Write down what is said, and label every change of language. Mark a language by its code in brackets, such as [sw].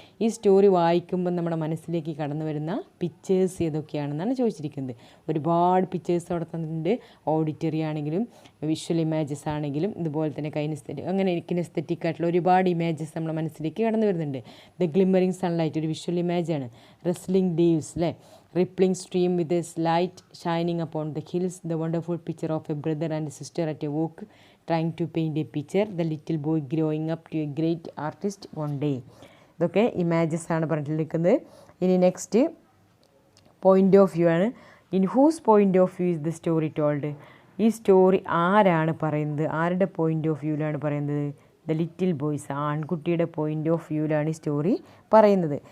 [ml] ഈ സ്റ്റോറി വായിക്കുമ്പോൾ നമ്മുടെ മനസ്സിലേക്ക് കടന്നു വരുന്ന പിക്ചേഴ്സ് ഏതൊക്കെയാണെന്നാണ് ചോദിച്ചിരിക്കുന്നത്. ഒരുപാട് പിക്ചേഴ്സ് അവിടെ തന്നിട്ടുണ്ട്. ഓഡിറ്ററി ആണെങ്കിലും വിഷ്വൽ ഇമേജസ് ആണെങ്കിലും ഇതുപോലെ തന്നെ അങ്ങനെ കിനെസ്തെറ്റിക് ആയിട്ടുള്ള ഒരുപാട് ഇമേജസ് നമ്മുടെ മനസ്സിലേക്ക് കടന്നു വരുന്നുണ്ട്. [en] the glimmering sunlight [ml] ഒരു വിഷ്വൽ ഇമേജാണ്. [en] wrestling divas, [ml] അല്ലേ. [en] Rippling stream with a light shining upon the hills, the wonderful picture of a brother and a sister at a walk trying to paint a picture, the little boy growing up to a great artist one day. [ml] ഇതൊക്കെ images ആണ് പറഞ്ഞിരിക്കുന്നത്. ഇനി next point of view ആണ്. [en] In whose point of view is the story told? [ml] ഈ story ആരാണ് പറയുന്നത്? ആരുടെ point of വ്യൂവിലാണ് പറയുന്നത്? [en] the little boys, [ml] ആൺകുട്ടിയുടെ point of വ്യൂവിലാണ് ഈ സ്റ്റോറി പറയുന്നത്.